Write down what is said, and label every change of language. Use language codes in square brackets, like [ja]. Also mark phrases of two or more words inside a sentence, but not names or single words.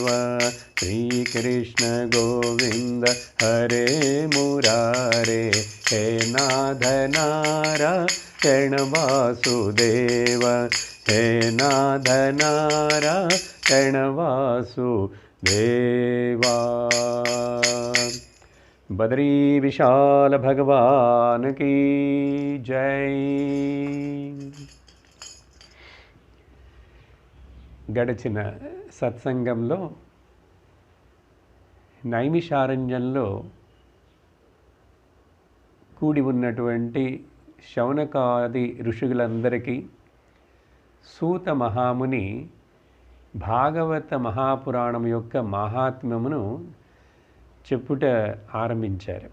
[sa] श्री कृष्ण गोविंद हरे मुरारे, हे नाथ नारायण वासुदेव, हे नाथ नारायण वासुदेवा। [hi] बद्री विशाल भगवान की जय। [te] గడిచిన సత్సంగంలో నైమిషారణ్యంలో కూడి ఉన్నటువంటి శౌనకాది ఋషులందరికీ సూత మహాముని భాగవత మహాపురాణం యొక్క మహాత్మ్యమును చెప్పుట ఆరంభించారు.